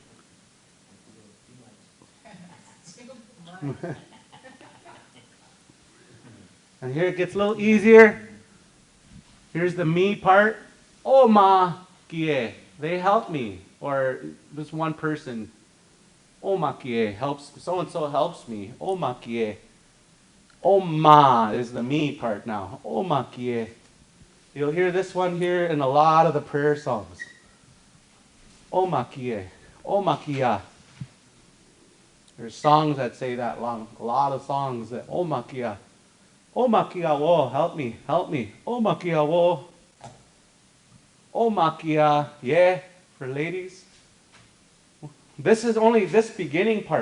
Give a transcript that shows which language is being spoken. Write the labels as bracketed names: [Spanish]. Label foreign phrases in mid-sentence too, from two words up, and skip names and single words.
[English] And here it gets a little easier. Here's the me part. Oh ma kie. They help me. Or just one person. Oh ma kie helps. So and so helps me. Oh ma kie. Oh ma is the me part now. Oh ma kie. You'll hear this one here in a lot of the prayer songs. [Lakota] Oh ma kie. Oh ma kia. [English] There's songs that say that long. A lot of songs that [Lakota] oh ma kia. Oh makia wo, [English] help me, help me. [Lakota] Oh makia wo. [English] Oh makia, yeah, for ladies. This is only this beginning part.